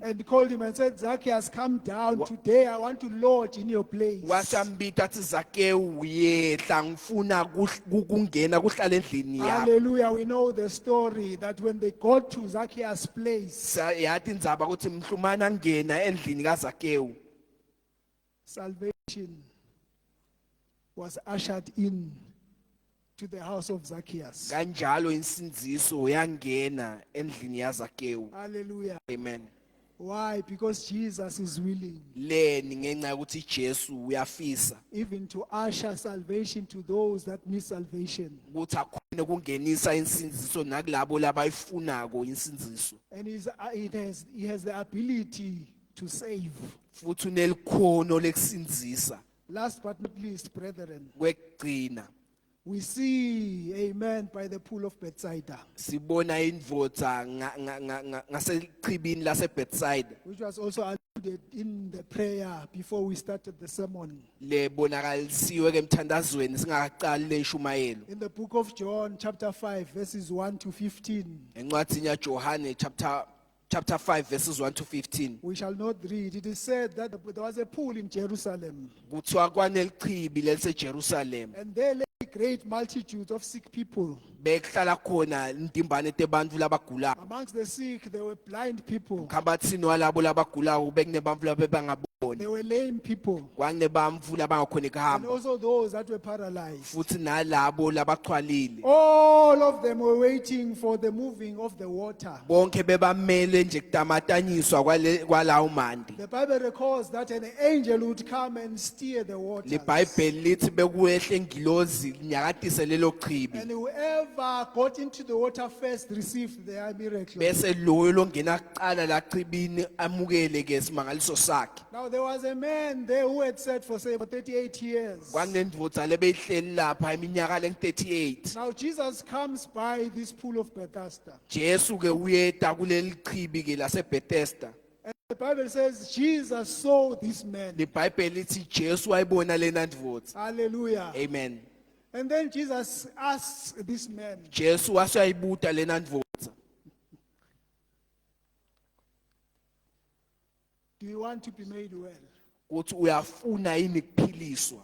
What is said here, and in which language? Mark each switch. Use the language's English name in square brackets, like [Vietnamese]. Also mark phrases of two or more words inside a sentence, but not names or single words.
[English] and called him and said, Zacchaeus, come down. Today I want to lodge in your place. [Swati] Wasambita athi Zakewu uyehla ngifuna ukungena kuhlala endlini yakho. [English] Hallelujah. We know the story that when they got to Zacchaeus' place, [Swati] Yathi indzaba ukuthi mhlumana ngena endlini kaZakewu. [English] salvation was ushered in to the house of Zacchaeus. [Swati] Kanjalo insinziso yangena endlini yaZakewu. [English] Hallelujah. Amen. Why? Because Jesus is willing [Swati] Leni ngenxa ukuthi Jesu uyafisa [English] even to usher salvation to those that need salvation. [Swati] ukuthi akhone kungenisa insinziso nakulabo labayifunako insinziso. [English] And he has the ability to save. [Swati] Futhi unelikhono lekusinzisa. [English] Last but not least, brethren, [Swati] Kwekugcina [English] we see, amen, by the pool of Bethsaida, [Swati] sibona indvodza ngasechibini laseBethsaida [English] which was also alluded in the prayer before we started the sermon. [Swati] lebonakalisiwe ke emthandazweni singakaqali leshumayelo. [English] In the book of John, chapter 5, verses 1 to 15, [Swati] Encwadini yaJohane [English] chapter 5 verses 1 to 15. we shall not read. It is said that there was a pool in Jerusalem, [Swati] Kuthiwa kwanelichibi leliseJerusalem. [English] and there lay great multitudes of sick people. [Swati] Bekuhlala khona indimbane tebantfu labagulayo. [English] Amongst the sick, there were blind people, [Swati] Khabatsini walabo labagulayo bekunebantfu [English] there [Swati] labebangaboni. [English] were lame people, [Swati] Kwanebantfu labangakhoni [English] and [Swati] kuhamba. [English] also those that were paralyzed. [Swati] Futhi nalabo labachwalile. [English] All of them were waiting for the moving of the water. [Swati] Bonke bebamele nje kutamatanyiswa kwalawo mandi. [English] The Bible records that an angel would come and steer the waters. [Swati] LeBhayibheli lithi bekuyehle ingilozi linyakatise lelo chibi. [English] And whoever got into the water first received their miracle. [Swati] Bese loyo longena kuqala la chibini amukele ke simangaliso sakhe. [English] Now there was a man there who had sat for say for 38 years. [Swati] Kwanendvodza lebeyihleli lapha iminyaka le38. [English] Now Jesus comes by this pool of Bethesda. [Swati] Jesu ke uyeta kuleli chibi ke laseBethesda. [English] And the Bible says Jesus saw this man. [Swati] LeBhayibheli lithi Jesu wayibona lena ndvodza. [English] Hallelujah. Amen. And then Jesus asks this man, [Swati] Jesu wasayibuta lena ndvodza. [English] do you want to be made well? [Swati] Kuthi uyafuna yini kuphiliswa.